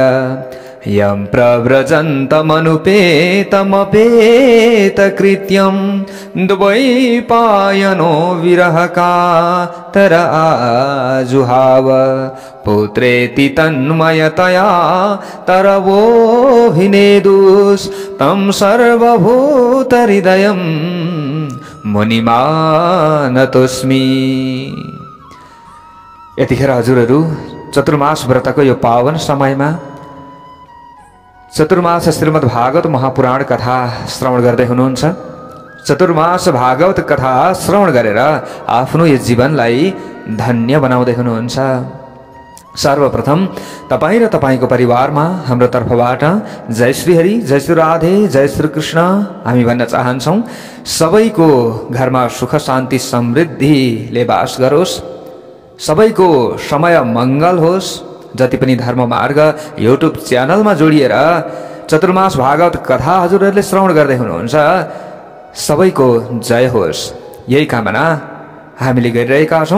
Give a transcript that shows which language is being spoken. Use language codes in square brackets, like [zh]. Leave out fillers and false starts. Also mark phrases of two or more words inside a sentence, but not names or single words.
[sa] यं प्रव्रजन्तमनुपेतमपेतकृत्यं द्वैपायनो विरहकातर आजुहाव। पुत्रेति तन्मयतया तरवोऽभिनेदुस्तं सर्वभूतहृदयं मुनिमानतोस्मि। [ne] यतिखेर हजुरहरू चतुर्मास व्रतको यो पावन समयमा चतुर्मास श्रीमद् भागवत महापुराण कथा श्रवण गर्दै हुनुहुन्छ। चतुर्मास भागवत कथा श्रवण गरेर आफ्नो यो जीवनलाई धन्य बनाउँदै हुनुहुन्छ। सर्वप्रथम तपाईं र तपाईंको परिवारमा हाम्रो तर्फबाट जय श्री हरि, जय श्री राधे, जय श्री कृष्ण हामी भन्न चाहन्छौँ। सबैको घरमा सुख शान्ति समृद्धिले बास गरोस्, सबैको समय मङ्गल होस्। जति पनि धर्म मार्ग युट्युब च्यानलमा जोडिएर चतुर्मास भागवत कथा हजुरहरूले श्रवण गर्दै हुनुहुन्छ, सबैको जय होस्, यही कामना हामीले गरिरहेका छौँ।